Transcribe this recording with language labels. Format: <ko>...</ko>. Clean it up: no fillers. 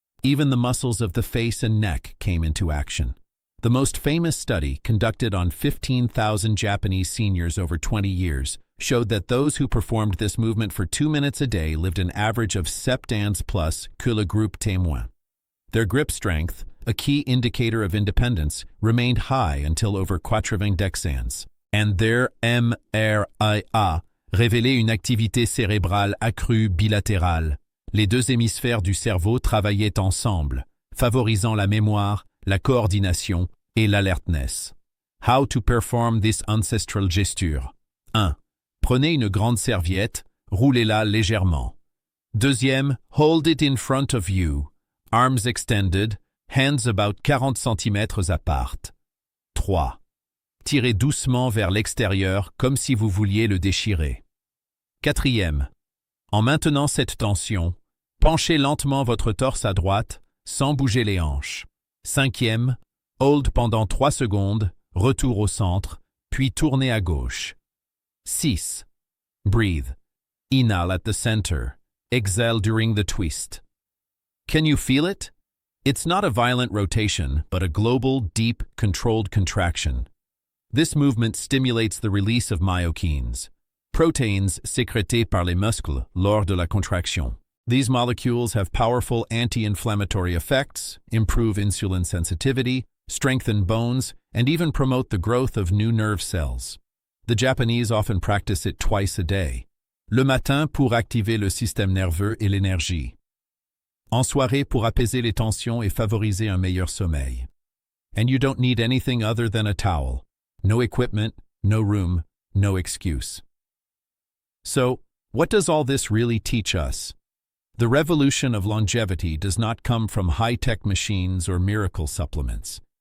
<en>Even the muscles of the face and neck came into action. The most famous study, conducted on 15,000 Japanese seniors over 20 years, showed that those who performed this movement for 2 minutes a day lived an average of 7</en> <fr>ans plus que le groupe témoin.</fr> <en>Their grip strength, a key indicator of independence, remained high until over 90 ans. And their</en> <fr>MRIA révélait une activité cérébrale accrue bilatérale. Les deux hémisphères du cerveau travaillaient ensemble, favorisant la mémoire, la coordination et l'alertness.</fr> <en>How to perform this ancestral gesture. 1.</en> <fr>Prenez une grande serviette, roulez-la légèrement. 2.</fr> <en>Hold it in front of you, arms extended, hands about 40 cm apart. 3.</en> <fr>Tirez doucement vers l'extérieur comme si vous vouliez le déchirer. 4. En maintenant cette tension, penchez lentement votre torse à droite sans bouger les hanches. 5.</fr> <en>Hold</en> <fr>pendant 3 secondes, retour au centre, puis tournez à gauche.</fr> <en>6. Breathe. Inhale at the center. Exhale during the twist. Can you feel it? It's not a violent rotation, but a global, deep, controlled contraction. This movement stimulates the release of myokines,</en> <fr>protéines sécrétées par les muscles lors de la contraction.</fr> <en>These molecules have powerful anti-inflammatory effects, improve insulin sensitivity, strengthen bones, and even promote the growth of new nerve cells. The Japanese often practice it twice a day.</en> <fr>Le matin pour activer le système nerveux et l'énergie. En soirée pour apaiser les tensions et favoriser un meilleur sommeil.</fr> <en>And you don't need anything other than a towel. No equipment, no room, no excuse. So, what does all this really teach us? The revolution of longevity does not come from high-tech machines or miracle supplements.</en>